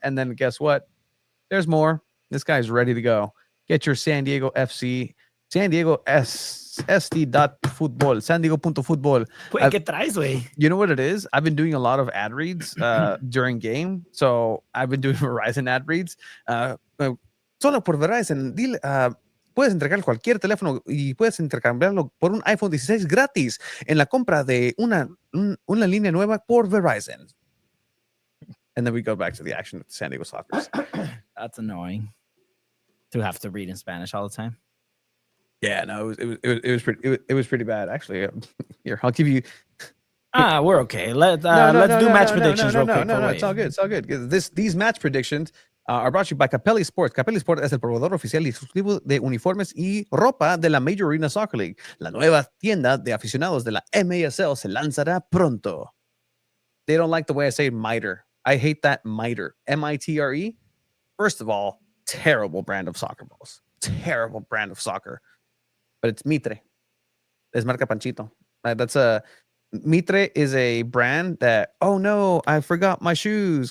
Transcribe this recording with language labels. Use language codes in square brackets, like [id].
[en] And then guess what? There's more. This guy's ready to go. Get your San Diego FC, San Diego SD.football, San Diego.football. Wait, [es] ¿qué traes, güey? [en] You know what it is? I've been doing a lot of ad reads during game. So I've been doing Verizon ad reads. [es] Solo por Verizon, dile, puedes entregar cualquier teléfono y puedes intercambiarlo por un iPhone 16 gratis en la compra de una línea nueva por Verizon. [en] And then we go back to the action with San Diego Soccer. That's annoying to have to read in Spanish all the time. Yeah, no, it was pretty bad actually. Here, I'll give you. We're okay. Let's do match predictions real quick. No, it's all good. It's all good. These match predictions are brought to you by Capelli Sports. [es] Capelli Sports es el proveedor oficial y exclusivo de uniformes y ropa de la Major Arena Soccer League. La nueva tienda de aficionados de la MASL se lanzará pronto. [en] They don't like the way I say miter. I hate that miter. MITRE. First of all, terrible brand of soccer balls. Terrible brand of soccer. But it's Mitre. [es] Es marca Panchito. [en] Mitre is a brand that, oh no, I forgot my shoes.